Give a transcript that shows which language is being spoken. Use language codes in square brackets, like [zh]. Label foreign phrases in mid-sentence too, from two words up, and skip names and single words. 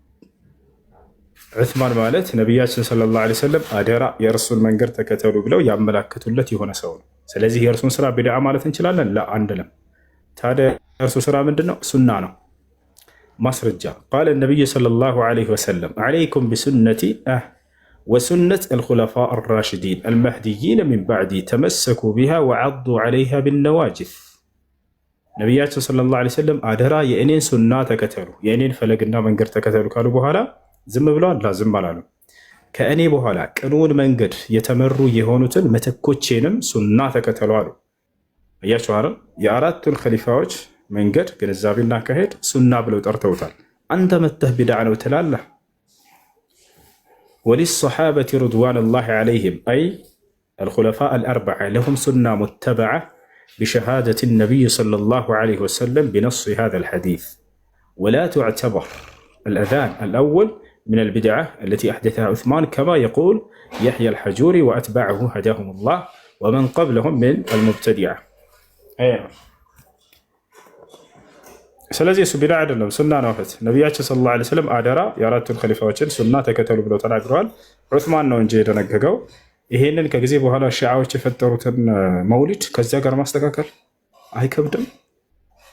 [am] ዑስማን ማለት ነቢያችን [ar] صلى الله عليه وسلم [am] አደራ የእርሱን መንገድ ተከተሉ ብለው ያመላክቱለት የሆነ ሰው ነው። ስለዚህ የእርሱን ስራ ቢድዓ ማለት እንችላለን? አንልም። ታዲያ የእርሱ ስራ ምንድን ነው? ሱና ነው። ማስረጃ ቃለ ነቢዩ [ar] صلى الله عليه وسلم عليكم بسنتي وسنة الخلفاء الراشدين المهديين من بعدي تمسكوا بها وعضوا عليها بالنواجذ [am] ነቢያችን [ar] صلى الله عليه وسلم [am] አደራ የእኔን ሱና ተከተሉ፣ የእኔን ፈለግና መንገድ ተከተሉ ካሉ በኋላ ዝም ብለዋል? ዝም አላሉ። ከእኔ በኋላ ቅኑን መንገድ የተመሩ የሆኑትን ምትኮቼንም ሱና ተከተሉ አሉ። አያችሁ አይደል? የአራቱን ኸሊፋዎች መንገድ ግንዛቤና አካሄድ ሱና ብለው ጠርተውታል። አንተ መተህ ቢድዓ ነው ትላለህ። [ar] وللصحابة رضوان الله عليهم أي الخلفاء الأربعة لهم سنة متبعة بشهادة النبي صلى الله عليه وسلم بنص هذا الحديث ولا تعتبر الأذان الأول من البدعة التي أحدثها عثمان كما يقول يحيى الحجوري وأتباعه هداهم الله ومن قبلهم من المبتدعة. [am] ስለዚህ እሱ ቢድዓ አይደለም ሱና ነው። ነቢያችን [ar] صلى الله عليه وسلم [am] አደራ የአራቱን ኸሊፋዎችን ሱና ተከተሉ ብለው ተናግረዋል። ዑስማን ነው እንጂ የደነገገው። ይሄንን ከጊዜ በኋላ ሺዓዎች የፈጠሩትን መውሊድ ከዚያ ጋር ማስተካከል አይከብድም?